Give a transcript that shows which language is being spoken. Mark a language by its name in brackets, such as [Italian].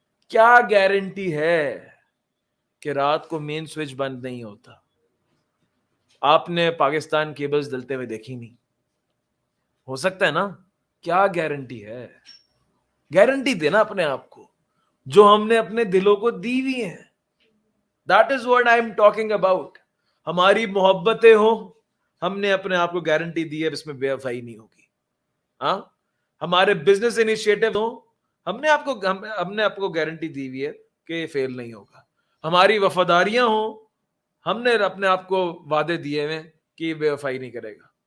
[Urdu] کیا گارنٹی ہے کہ رات کو مین سوئچ بند نہیں ہوتا؟ آپ نے پاکستان کیبلز ڈلتے ہوئے دیکھی نہیں, ہو سکتا ہے نا. کیا گارنٹی ہے؟ گارنٹی دینا اپنے آپ کو جو ہم نے اپنے دلوں کو دی ہوئی ہیں. [English] That is what I am talking about. [Urdu] ہماری محبتیں ہوں, ہم نے اپنے آپ کو گارنٹی دی ہے اس میں بے وفائی نہیں ہوگی. ہاں, ہمارے بزنس انیشیٹو ہوں, ہم نے آپ کو گارنٹی دی ہوئی ہے کہ یہ فیل نہیں ہوگا. ہماری وفاداریاں ہوں, ہم نے اپنے آپ کو وعدے دیے ہوئے کہ یہ بے وفائی نہیں کرے گا.